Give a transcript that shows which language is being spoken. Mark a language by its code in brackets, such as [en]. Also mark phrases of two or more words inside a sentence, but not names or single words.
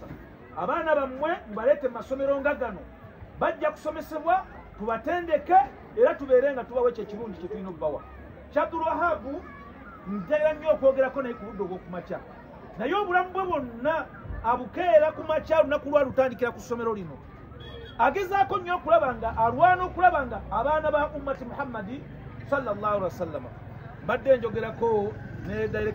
[lg] Abaana bammwe mubaleete mu masomero nga gano, bajja kusomesebwa, tubatendeke era tubeere nga tubawa ekyo ekirungi kye tulina okubawa. Abdul Wahab ntera nnyo okwogerako naye ku budde obw'okumakya, naye obulamu bwe bwonna abukeera ku makya lunaku lwa lutandikira ku ssomero lino. Agezaako nnyo okulaba nga alwana okulaba nga abaana ba ummati Muhammadi [ar] sallallahu alaihi wasallam. [lg] Mbadde njogerako ne